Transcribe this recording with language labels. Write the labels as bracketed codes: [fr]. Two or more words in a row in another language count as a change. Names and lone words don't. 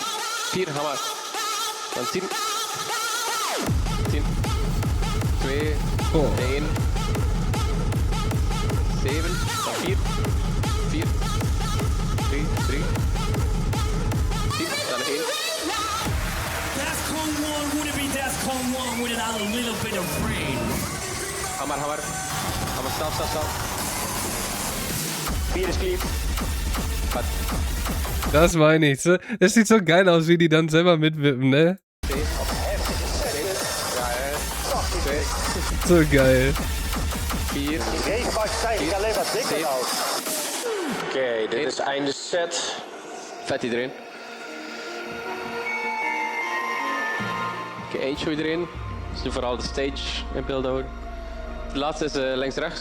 [nl] 4, ga maar. Dan 10. 10. 2. 1. 7. Dan 4. 4. 3. 3. 10. Dan 1. [en] Defcon 1 would it be Defcon 1 without a little bit of rain? [nl] Ga maar. Ga maar, stap. [en] 4 is clean. [de] Das meine ich. Das sieht so geil aus, wie die dann selber mitwippen, ne? So geil. [nl] 4. Oké, dit is einde set. Vet iedereen. Oké, eentje iedereen. Dus nu vooral de stage in beeld houden. De laatste is links-rechts.